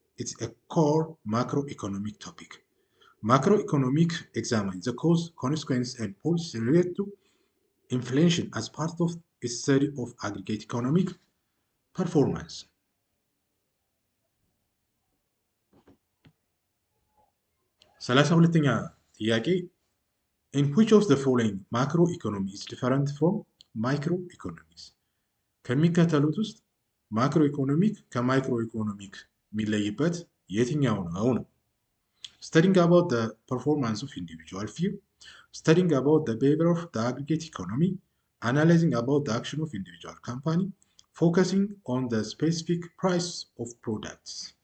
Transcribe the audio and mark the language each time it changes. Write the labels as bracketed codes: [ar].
[en] It's a core macroeconomic topic. Macroeconomic examines the cause, consequence, and policies related to inflation as part of a study of aggregate economic performance. [am] 32ኛ ጥያቄ [en] in which of the following macroeconomy is different from microeconomics? [am] ከሚከተሉት ውስጥ ማክሮ ኢኮኖሚክ ከማይክሮ ኢኮኖሚክ የሚለይበት የትኛው ነው? [en] Studying about the performance of individual firm, studying about the behavior of the aggregate economy, analyzing about the action of individual company, focusing on the specific price of products.